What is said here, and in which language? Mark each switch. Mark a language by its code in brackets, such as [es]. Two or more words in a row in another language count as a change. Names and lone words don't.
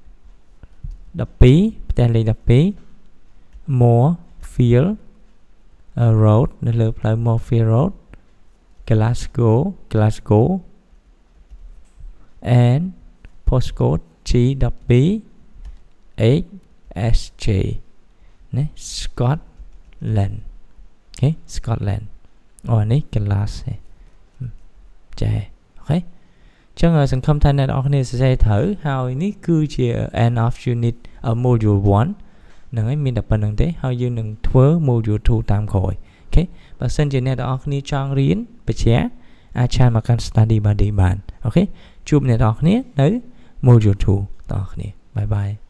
[km] 12ផ្ទះលេខ12 Moorfield Road នៅលើផ្លូវ Moorfield Road Glasgow and postcode G12 8SJ ណា Scotland អូខេ Scotland នេះ Glass ចេះអូខេចឹងសង្ឃឹមថាអ្នកនរ គ្នាសរសេរត្រូវហើយនេះគឺជា [en] end of unit module 1 [km] ហ្នឹងហើយមានតែប៉ុណ្្នឹងទេហើយយើងនឹងធ្វើ module 2 តាមក្រោយអូខេបើសិនជាអ្នកនរគ្នាចង់រៀនបញ្ជាក់អាចឆានមកកាន់ [en] study buddy [km] បានអូខេជួបអ្នកនរគ្នានៅ module 2 បងប្អូនគ្នាបាយបាយ